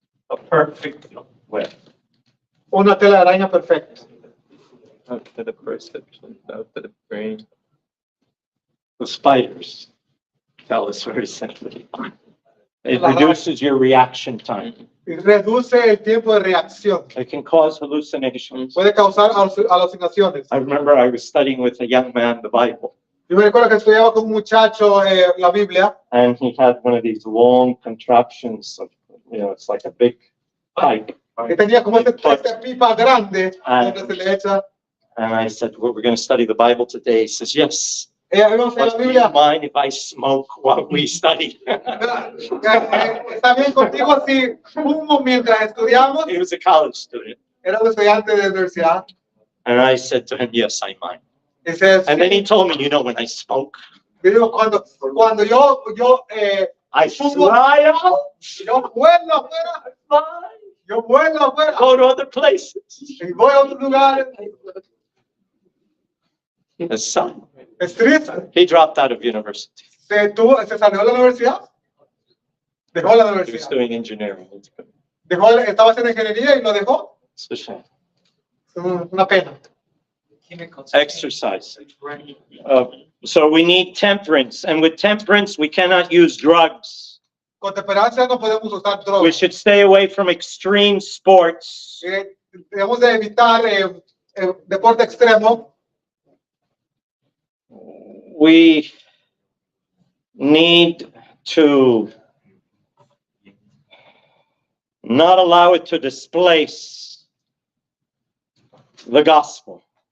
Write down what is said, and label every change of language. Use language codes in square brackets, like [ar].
[en] a perfect web. [es] una tela de araña perfecta. [en] Out to the perception, out to the brain. The spiders tell us very simply. It reduces your reaction time. [es] Y reduce el tiempo de reacción. [en] It can cause hallucinations. [es] Puede causar alucinaciones. [en] I remember I was studying with a young man the Bible, [es] Yo me recuerdo que estudiaba con un muchacho la Biblia [en] and he had one of these long contraptions of, it's like a big pipe. [es] que tenía como esta pipa grande Ah. donde se le echa. [en] And I said, well, we're going to study the Bible today. He says, yes. [es] Vamos a [en] But [es] la [en] do you [es] Biblia. [en] mind if I smoke while we study? [es] Está bien contigo si fumo mientras estudiamos. [en] He was a college student. [es] Era un estudiante de universidad. [en] And I said to him, yes, I mind. [es] Dice, [en] And then he told me, when I smoke, [es] digo, cuando yo [en] I [es] Fumo. [en] fly out, [es] vuelo afuera, yo vuelo afuera [en] go to other places. [es] y voy a otros lugares. [en] His son, [es] Es triste. [en] he dropped out of university. [es] Se salió de la universidad. Dejó la [en] He was [es] universidad. [en] doing engineering. [es] Estaba haciendo ingeniería y lo dejó. [en] It's a shame. [es] Una pena. [en] Exercise. So we need temperance, and with temperance, we cannot use drugs. [es] Con temperancia no podemos usar [en] We [es] drogas. [en] should stay away from extreme sports. [es] Debemos de evitar deporte extremo. [en] We need to not allow it to displace the gospel.